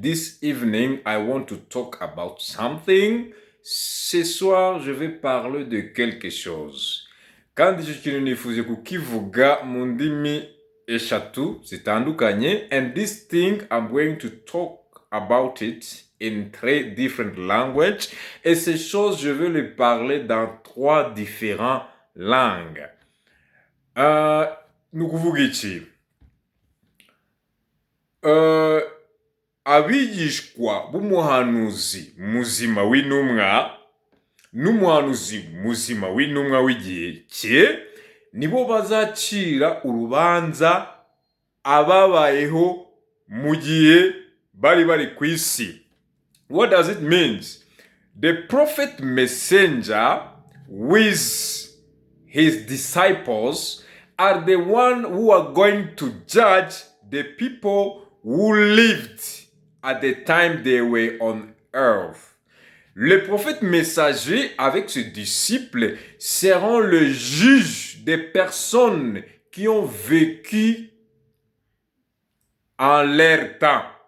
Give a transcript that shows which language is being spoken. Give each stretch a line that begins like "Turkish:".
English: This evening I want to talk about something.
French: Ce soir je vais parler de quelque chose.
Kinyarwanda: Kandi icyo kintu nifuje kukivuga mu ndimi eshatu zitandukanye,
English: and this thing I'm going to talk about it in 3 different languages,
French: et ces choses je vais les parler dans 3 différentes langues.
Kinyarwanda: Ni ukuvuga iki? Abigishwa b'umuhanuzi muzima w'intumwa n'umuhanuzi muzima w'intumwa w'igihe cye nibo bazacira urubanza ababayeho mu gihe bari ku isi.
English: What does it mean? The prophet messenger with his disciples are the one who are going to judge the people who lived at the time they were on earth.
French: Le prophète messager avec ses disciples seront le juge des personnes qui ont vécu en leur temps.